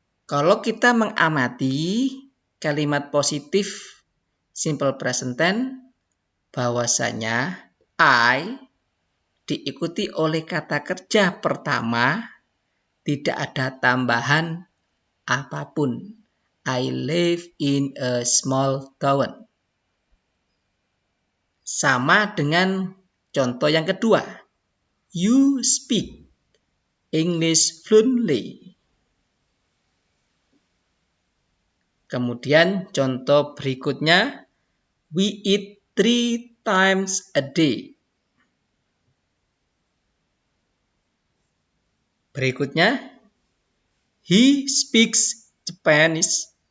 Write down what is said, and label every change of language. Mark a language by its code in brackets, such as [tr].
[id] Kalau kita mengamati kalimat positif simple present tense, bahwasanya I diikuti oleh kata kerja pertama, tidak ada tambahan apapun. [en] I live in a small town. [id] Sama dengan contoh yang kedua. [en] You speak English fluently. [id] Kemudian contoh berikutnya. [en] We eat 3 times a day. [id] Berikutnya. [en] He speaks Japanese.